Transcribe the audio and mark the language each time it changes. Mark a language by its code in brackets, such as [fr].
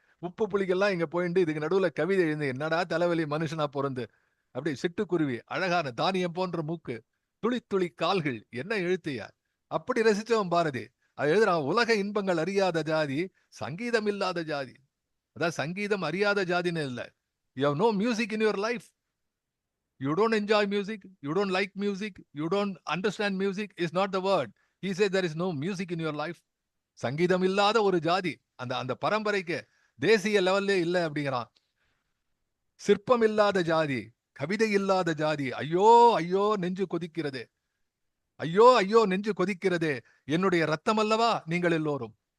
[ta] உப்பு புளிக்கெல்லாம் இங்க போயிட்டு இதுக்கு நடுவுல கவிதை எழுந்து, என்னடா தலைவலி மனுஷனா பிறந்து. அப்படி சிட்டுக்குருவி, அழகான தானியம் போன்ற மூக்கு, துளி துளி கால்கள், என்ன எழுத்தையா. அப்படி ரசிச்சவன் பாரதி. அது எழுதுறான், உலக இன்பங்கள் அறியாத ஜாதி, சங்கீதம் இல்லாத ஜாதி. அதான் சங்கீதம் அறியாத ஜாதின்னு இல்லை. [en] You have no music in your life. You don't enjoy music, you don't like music, you don't understand music is not the word. He said there is no music in your life. [ta] சங்கீதம் இல்லாத ஒரு ஜாதி, அந்த பரம்பரைக்கு தேசிய லெவல்லே இல்லை அப்படிங்கிறான். சிற்பம் இல்லாத ஜாதி, கவிதை இல்லாத ஜாதி, ஐயோ ஐயோ நெஞ்சு கொதிக்கிறது, ஐயோ ஐயோ நெஞ்சு கொதிக்கிறது, என்னுடைய ரத்தம் அல்லவா நீங்கள் எல்லோரும்.